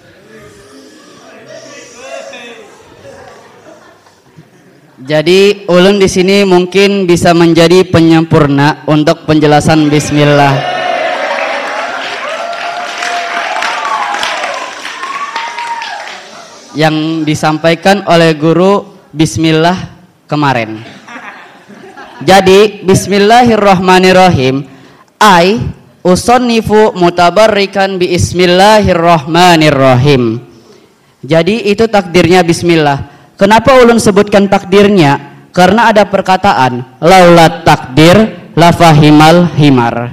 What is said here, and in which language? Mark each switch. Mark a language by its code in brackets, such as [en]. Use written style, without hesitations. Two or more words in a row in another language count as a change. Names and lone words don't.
[id] Jadi ulun di sini mungkin bisa menjadi penyempurna untuk penjelasan bismillah. Yang disampaikan oleh guru bismillah kemarin. Jadi bismillahirrahmanirrahim, [ar] أي أصنف متبركا ببسم الله الرحمن الرحيم. [id] Jadi itu takdirnya bismillah. Kenapa ulun sebutkan takdirnya? Karena ada perkataan [ar] لولا التقدير لفهم الحمار.